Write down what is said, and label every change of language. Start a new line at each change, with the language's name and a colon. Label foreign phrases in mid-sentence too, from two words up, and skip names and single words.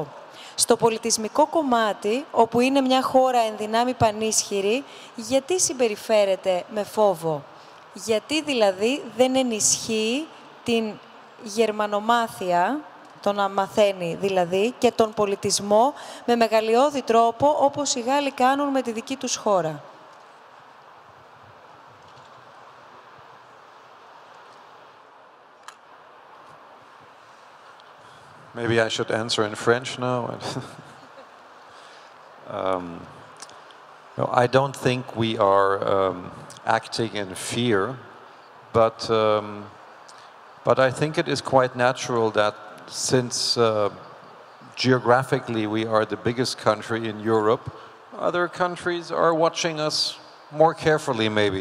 Greek: Στο πολιτισμικό κομμάτι, όπου είναι μια χώρα εν δυνάμει πανίσχυρη, γιατί συμπεριφέρεται με φόβο? Γιατί δηλαδή δεν ενισχύει την γερμανομάθεια, το να μαθαίνει δηλαδή, και τον πολιτισμό με μεγαλειώδη τρόπο, όπως οι Γάλλοι κάνουν με τη δική τους χώρα?
English: Maybe I should answer in French now. No, I don't think we are acting in fear, but I think it is quite natural that since geographically we are the biggest country in Europe, other countries are watching us more carefully maybe.